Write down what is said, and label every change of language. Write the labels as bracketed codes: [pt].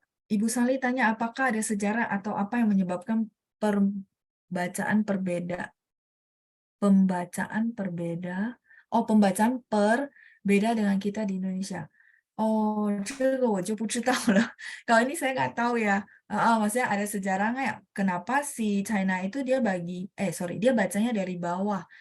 [id] Ibu Sali tanya apakah ada sejarah atau apa yang menyebabkan pembacaan per beda dengan kita di Indonesia. [zh] Oh, 这个我就不知道了. [id] Kalau ini saya nggak tahu ya. Maksudnya ada sejarah nggak ya? Kenapa si China itu dia dia bacanya dari bawah.